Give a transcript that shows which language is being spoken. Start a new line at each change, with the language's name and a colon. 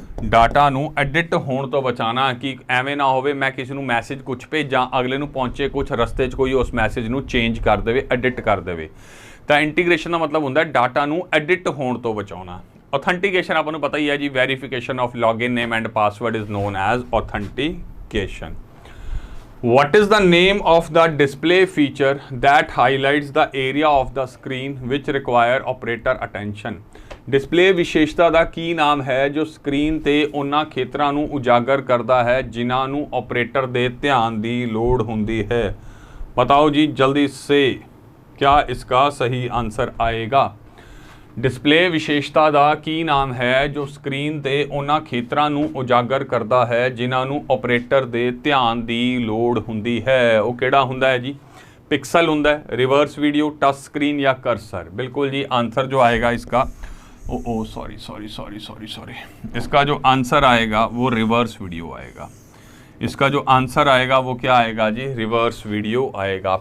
Punjabi: Data ਨੂੰ edit ਹੋਣ ਤੋਂ ਬਚਾਉਣਾ ਕਿ ਐਵੇਂ ਨਾ ਹੋਵੇ ਮੈਂ ਕਿਸੇ ਨੂੰ ਮੈਸੇਜ ਕੁਛ ਭੇਜਾਂ, ਅਗਲੇ ਨੂੰ ਪਹੁੰਚੇ ਕੁਛ, ਰਸਤੇ 'ਚ ਕੋਈ ਉਸ ਮੈਸੇਜ ਨੂੰ ਚੇਂਜ ਕਰ ਦੇਵੇ, ਐਡਿਟ ਕਰ ਦੇਵੇ। ਤਾਂ ਇੰਟੀਗ੍ਰੇਸ਼ਨ ਦਾ ਮਤਲਬ ਹੁੰਦਾ ਡਾਟਾ ਨੂੰ ਐਡਿਟ ਹੋਣ ਤੋਂ ਬਚਾਉਣਾ।
English: authentication
Punjabi: ਆਪਾਂ ਨੂੰ ਪਤਾ ਹੀ ਹੈ ਜੀ,
English: Verification of login name and password is known as authentication. What is the name of the display feature that highlights the area of the screen which require operator attention?
Punjabi: Display ਵਿਸ਼ੇਸ਼ਤਾ ਦਾ ਕੀ ਨਾਮ ਹੈ ਜੋ screen ਤੇ ਉਹਨਾਂ ਖੇਤਰਾਂ ਨੂੰ ਉਜਾਗਰ ਕਰਦਾ ਹੈ ਜਿਨ੍ਹਾਂ ਨੂੰ ਆਪਰੇਟਰ ਦੇ ਧਿਆਨ ਦੀ ਲੋੜ ਹੁੰਦੀ ਹੈ?
Hindi: बताओ जी जल्दी से, क्या इसका सही आंसर आएगा?
Punjabi: डिस्प्ले विशेषता ਦਾ ਕੀ ਨਾਮ ਹੈ ਜੋ ਸਕਰੀਨ ਤੇ ਉਹਨਾਂ ਖੇਤਰਾਂ ਨੂੰ ਉਜਾਗਰ ਕਰਦਾ ਹੈ ਜਿਨ੍ਹਾਂ ਨੂੰ ਆਪਰੇਟਰ ਦੇ ਧਿਆਨ ਦੀ ਲੋੜ ਹੁੰਦੀ ਹੈ? ਉਹ ਕਿਹੜਾ ਹੁੰਦਾ ਹੈ ਜੀ?
Hindi: पिक्सल ਹੁੰਦਾ है, रिवर्स वीडियो, टच स्क्रीन या कर्सर? बिल्कुल जी, आंसर जो आएगा इसका सॉरी इसका जो आंसर आएगा वो रिवर्स वीडियो आएगा। इसका जो आंसर आएगा वो क्या आएगा जी? रिवर्स वीडियो आएगा।